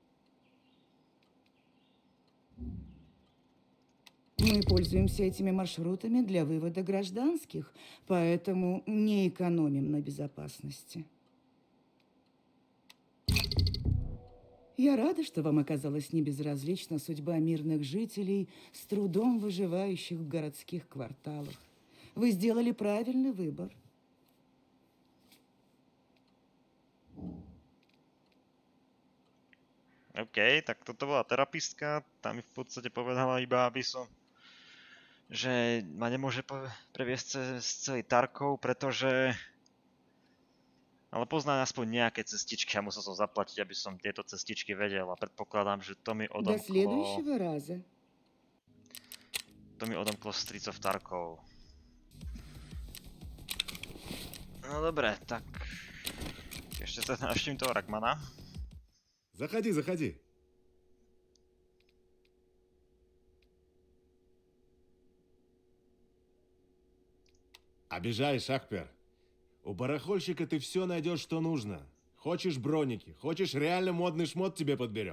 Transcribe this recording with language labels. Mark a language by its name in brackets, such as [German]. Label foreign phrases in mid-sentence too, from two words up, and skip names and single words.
[Russian] Мы пользуемся этими маршрутами для вывода гражданских, поэтому не экономим на безопасности. Я рада, что вам оказалась небезразлична судьба мирных жителей, с трудом выживающих в городских кварталах. Вы сделали правильный выбор. [Slovak] OK, tak toto bola terapistka, tá mi v podstate povedala iba, aby som... že ma nemôže previesť cez celý Tarkov, pretože... Ale poznám aspoň nejaké cestičky a musel som zaplatiť, aby som tieto cestičky vedel a predpokladám, že to mi odomklo... [Russian] До следующего раза. [Slovak] To mi odomklo Streets of Tarkov. No dobre, tak... Ešte sa navštívim toho Rachmana. [Russian] Заходи, заходи. Обижаешь, Ахпер. У барахольщика ты все найдешь, что нужно. Хочешь броники, хочешь реально модный шмот тебе подберем.